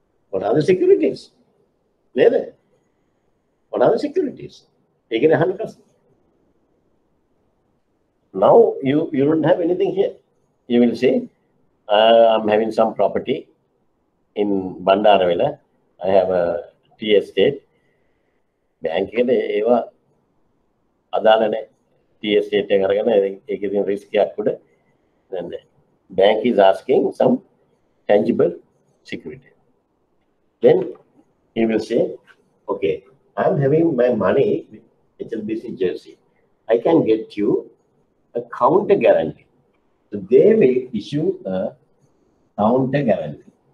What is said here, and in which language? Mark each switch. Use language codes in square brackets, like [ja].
[en] What are the securities? නේද? What are the securities? [si] ඒකනේ අහන්න ප්‍රශ්න. [en] Now you don't have anything here. You will say, I'm having some property in Bandarawela. I have a tea estate. [si] Bank ඒවා අදාළ නැහැ. tea estate එක අරගෙන ඒකේ risk එකක් උඩ. [en] Then the bank is asking some tangible security. Then he will say, okay, I'm having my money with HSBC Jersey. I can get you a counter guarantee. So they will issue a counter guarantee.